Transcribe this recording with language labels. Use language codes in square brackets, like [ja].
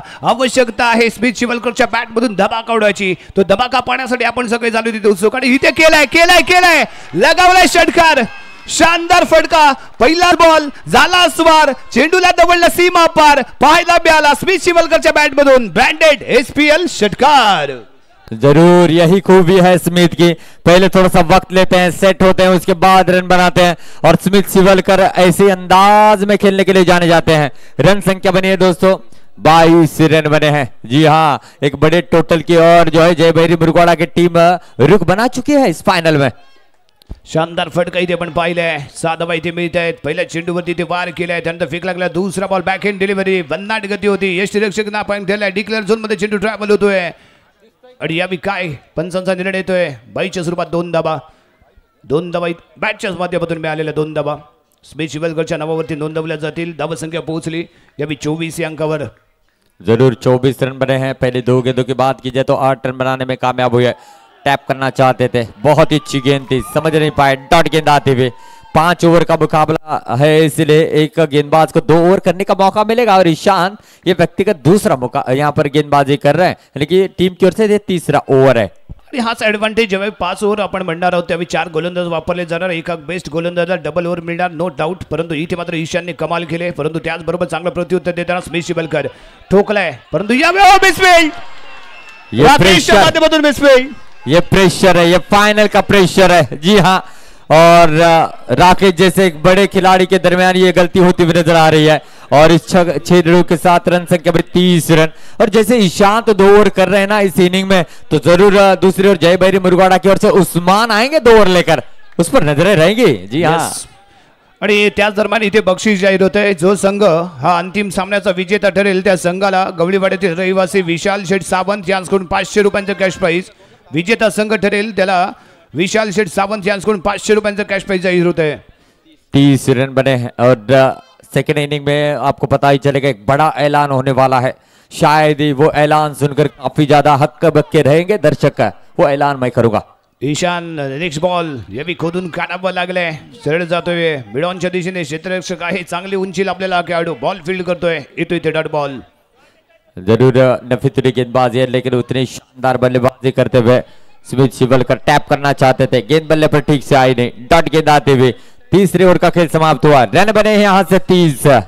[mr] आवश्यकता आहे Smith शिवलकरच्या bat मधून धमाका उडवायची, तो धमाका पाहण्यासाठी आपण सगळे झालो तिथे उत्सुक, आणि इथे केलाय लगावलाय षटकार। शानदार फटका, पहिला बॉल झाला स्वार, चेंडूला दवडला सीमा पार, पाहायला मिळाला स्मिथ शिवलकरच्या बॅट मधून ब्रँडेड SPL षटकार. [hi] जरूर यही खूबी है स्मिथ की, पहले थोड़ा सा वक्त लेते हैं, सेट होते हैं, उसके बाद रन बनाते हैं और स्मिथ शिवलकर ऐसे अंदाज में खेलने के लिए जाने जाते हैं. रन संख्या बनी है दोस्तों 22 रन बने हैं. जी हाँ, एक बड़े टोटल की और जो है जय भैरी मुरगवाडा की टीम रुख बना चुकी है इस फाइनल में. [mr] शानदार फटका इथे पण पाहिलंय, 6 धावा इथे मिळत आहेत. पहिल्या चेंडूवरती ते वार केलाय, त्यानंतर फेक लागला, दुसरा बॉल बॅक हँड डिलिव्हरी, भन्नाट गती होती, यष्टीरक्षक ना पॉईंट दिलाय, डिक्लेअर झोन मध्ये चेंडू ट्रॅव्हल होतोय आणि यावी काय पंचांचा निर्णय येतोय. बाईच्या स्वरूपात 2 धावा बॅटच्या माध्यमातून मिळालेल्या 2 धावा स्मिथ शिवलकरच्या नावावरती नोंदवल्या जातील. धावसंख्या पोहोचली यावी 24 या अंकावर. [hi] जरूर 24 रन बने हैं. पहले 2 गेंदों की बात की जाए तो 8 रन बनाने में कामयाब हुए. टैप करना चाहते थे, बहुत ही अच्छी गेंद थी, समझ नहीं पाए, डॉट गेंद आते हुए. 5 ओवर का मुकाबला है, इसलिए एक गेंदबाज को 2 ओवर करने का मौका मिलेगा और ईशान ये व्यक्तिगत दूसरा मौका यहाँ पर गेंदबाजी कर रहे हैं, लेकिन टीम की ओर से ये तीसरा ओवर है. [mr] आणि हाच ऍडव्हान्टेज जेव्हा 5 ओव्हर आपण म्हणणार आहोत त्यावेळी 4 गोलंदाज वापरले जाणार, एका बेस्ट गोलंदाजाला डबल ओव्हर मिळणार नो डाऊट. परंतु इथे मात्र ईशानने कमाल केले, परंतु त्याचबरोबर चांगलं प्रत्युत्तर देताना स्मिथ शिवलकर ठोकलाय, परंतु यावेळी मिसफील्ड, माध्यमातून मिसफील्ड. [hi] ये प्रेशर है, ये फाइनल का प्रेशर है. जी हाँ, और राकेश जैसे एक बड़े खिलाड़ी के दरमियान ये गलती होती हुई नजर आ रही है और इस 6 रनों के साथ रन संख्या पर 30 रन. और जैसे ईशान तो 2 ओवर कर रहे हैं ना इस इनिंग में, तो जरूर दूसरी ओर जय भैरी मुरगवाडा की ओर से उस्मान आएंगे 2 ओवर लेकर, उस पर नजरें रहेंगी. जी हाँ. [mr] आणि त्याच दरम्यान इथे बक्षीस जाहीर होते. जो संघ हा अंतिम सामन्याचा विजेता ठरेल त्या संघाला गवळीवाड्यातील रहिवासी विशाल शेठ सावंत यांच्याकडून 500 रुपयांचं कॅश प्राइज, विजेता संघ ठरेल त्याला विशाल शेठ सावंत यांच्याकडून 500 रुपयांचं कॅश प्राइज जाहीर होते. [hi] 30 रन बने हैं और सेकेंड इनिंग में आपको पता ही चलेगा एक बड़ा ऐलान होने वाला है. शायद ही वो ऐलान सुनकर काफी ज्यादा हक्के बक्के रहेंगे दर्शक का, वो ऐलान मैं करूंगा. [mr] ईशान नेक्स्ट बॉल यावी खोदून काढावं लागले, सरळ जातोय मिडॉनच्या दिशेने, क्षेत्ररक्षक आहे, चांगली उंचीला आपल्याला खेळाडू बॉल फील्ड करतोय, येतो इथे डॉट बॉल. [hi] जरूर नफीतुरी गेंदबाजी है, लेकिन उतनी शानदार बल्लेबाजी करते हुए स्मिथ शिवलकर टैप करना चाहते थे, गेंद बल्ले पर ठीक से आई नहीं, डॉट गेंद आते हुए तीसरे ओवर का खेल समाप्त हुआ. रन बने हैं यहां से 30.